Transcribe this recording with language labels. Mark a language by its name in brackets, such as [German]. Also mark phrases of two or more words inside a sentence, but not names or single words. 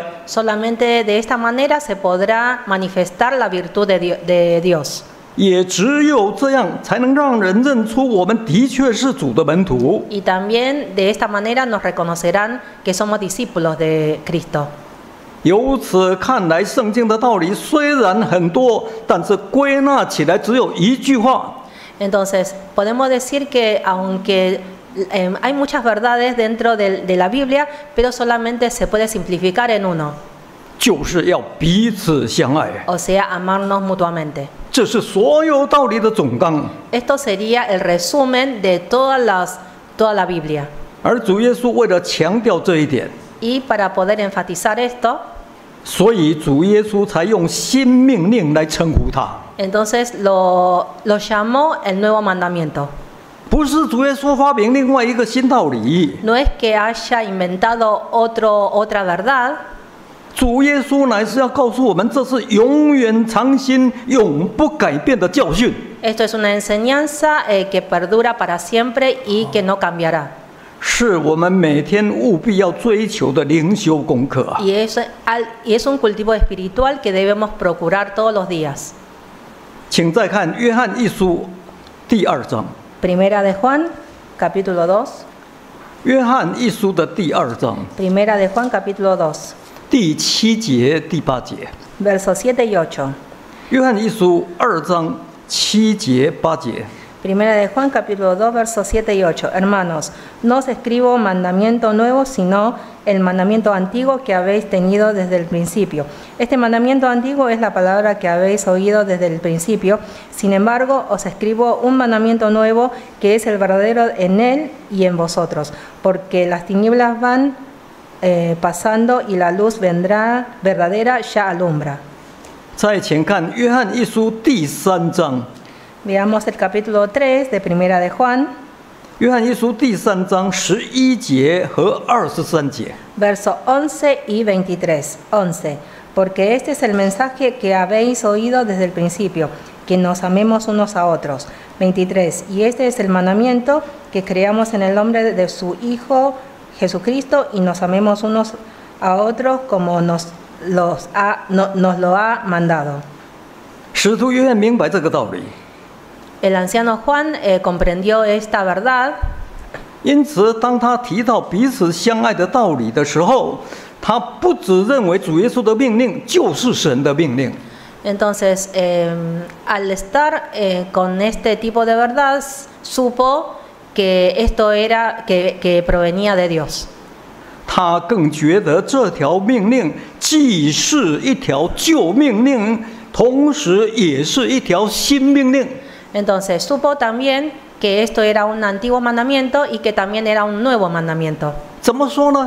[Spanish] Solamente de esta manera se podrá manifestar la virtud de Dios. [Chinese] 也只有这样才能让人认出我们的确是主的门徒。 [Spanish] Y también de esta manera nos reconocerán que somos discípulos de Cristo. [Chinese] 由此看来，圣经的道理虽然很多，但是归纳起来只有一句话： [Spanish] Entonces, podemos decir que aunque hay muchas verdades dentro de la Biblia, pero solamente se puede simplificar en uno, [Chinese] 就是要彼此相爱。 [Spanish] o sea, amarnos mutuamente. [Chinese] 这是所有道理的总纲。 [Spanish] Esto sería el resumen de toda la Biblia. [Chinese] 而主耶稣为了强调这一点， [Spanish] Y para poder enfatizar esto, [Chinese] 所以主耶稣才用新命令来称呼他。 [Spanish] entonces lo llamó el nuevo mandamiento. [Chinese] 不是主耶稣发明另外一个新道理， [Spanish] No es que haya inventado otra verdad, [Chinese] 主耶稣乃是要告诉我们，这是永远长新、永不改变的教训。 [Spanish] esto es una enseñanza que perdura para siempre y que no cambiará. [Chinese] 是我们每天务必要追求的灵修功课啊。 [Spanish] Y es un cultivo espiritual que debemos procurar todos los días. [Chinese] 请再看约翰一书第2章。 [Spanish] Primera de Juan, capítulo 2. [Chinese] 约翰一书的第2章 [Spanish] Primera de Juan, capítulo 2, [Chinese] 第7节、第8节。 [Spanish] versos 7 y 8. [Chinese] 约翰一书2章7节、8节。 [Spanish] Primera de Juan, capítulo 2, versos 7 y 8. Hermanos, no os escribo mandamiento nuevo, sino el mandamiento antiguo que habéis tenido desde el principio. Este mandamiento antiguo es la palabra que habéis oído desde el principio. Sin embargo, os escribo un mandamiento nuevo que es el verdadero en él y en vosotros, porque las tinieblas van pasando y la luz verdadera ya alumbra. [Chinese] 再请看约翰一书第3章。 [Spanish] Veamos el capítulo 3 de Primera de Juan, [Chinese] 约翰一书第3章11节和23节。 [Spanish] verso 11 y 23. 11. Porque este es el mensaje que habéis oído desde el principio, que nos amemos unos a otros. 23. Y este es el mandamiento, que creamos en el nombre de su Hijo Jesucristo y nos amemos unos a otros como nos lo ha mandado. [Chinese] 使徒约翰明白这个道理， [Spanish] El anciano Juan comprendió esta verdad. [Chinese] 因此当他提到彼此相爱的道理的时候，他不只认为主耶稣的命令就是神的命令， [Spanish] Entonces, al estar con este tipo de verdad, supo que esto era que provenía de Dios. [Chinese] 他更觉得这条命令既是一条旧命令，同时也是一条新命令。 [Spanish] Entonces, supo también que esto era un antiguo mandamiento y que también era un nuevo mandamiento. [Chinese] 怎么说呢？